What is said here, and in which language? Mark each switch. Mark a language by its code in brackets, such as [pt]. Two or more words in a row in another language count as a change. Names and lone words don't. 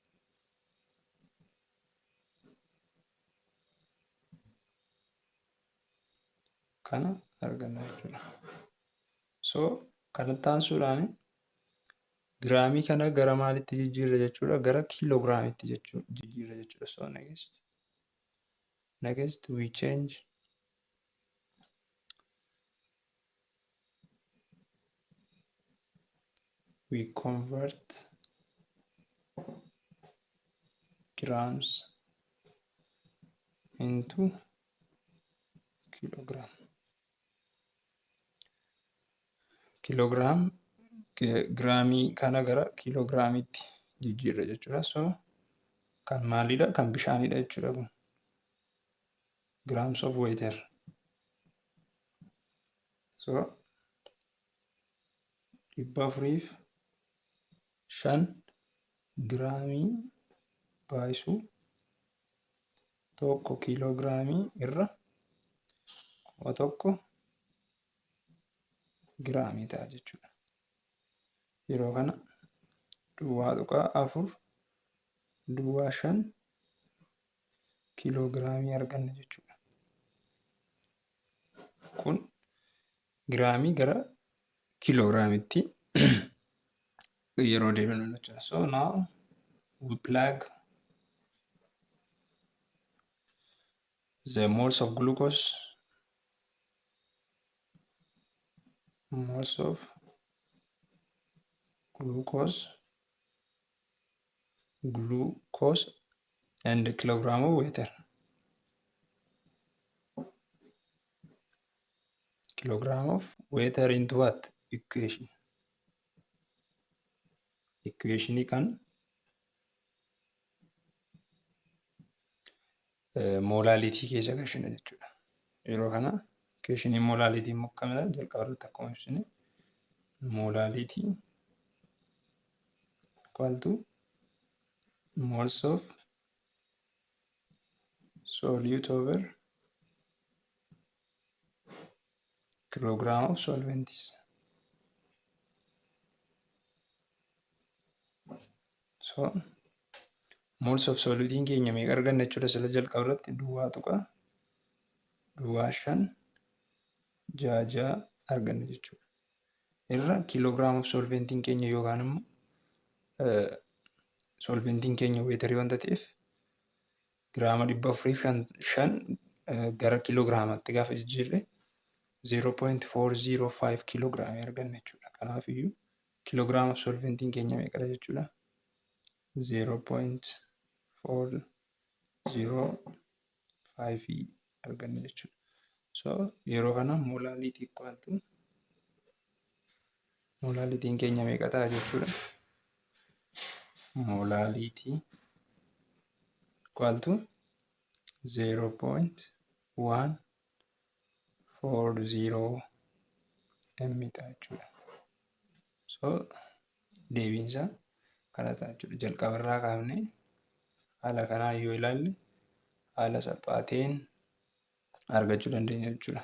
[om] Kana arganna jechuudha. So kanatti aansuudhaan giraamii kana gara maalitti jijjiirra jechuudha? Gara kiiloogiraamitti jijjiirra jechuudha. [en] So next we change we convert grams into kilogram. [om] Giraamii kana gara kiiloogiraamitti jijjiirra jechuudha. So kan maalidha? Kan bishaanidha jechuudha kun. [en] Grams of water. [om] So 405 giraamii baay'isuu tokko kiiloogiraamii irra 1 giraamii ta'a jechuudha. Yeroo kana 2.4 kiiloogiraamii arganna jechuudha. Kun giraamii gara kiiloogiraamitti yeroo deebinu jechuudha. [en] So now we plug the moles of glucose and kilogram of water. Kilogram of water into what? Equation. [om] Equation [en] kan molality [om] keessa galchina jechuudha. Yeroo kana equation molality immoo akkamidha? Jalqaba irratti akkuma ibsine [en] molality equal to moles of solute over kilogram of solvents. [om] So [en] moles of solute [om] keenya meeqa arganna jechuudha? Sila jalqaba irratti 2.5 arganna jechuudha. Irra [en] kilogram of solvent [om] keenya yookaan immoo solvent keenya weetarii wanta ta'eef giraama 405 gara kiiloogiraamatti gaafa jijjiirre 0.405 kiiloogiraamii arganna jechuudha. Kanaaf iyyuu [en] kiiloogiraam of solvent [om] keenya meeqadha jechuudha? 0.405 arganna jechuudha. So yeroo kana [en] molality equal to [om] molalitiin keenya meeqa ta'a jechuudha? [en] Molality equal to [om] 0.140 m ta'a jechuudha. So deebiinsa kana ta'a jechuudha. Jalqaba irraa kaafnee haala kanaan yoo ilaalle haala salphaa ta'een argachuu dandeenya jechuudha.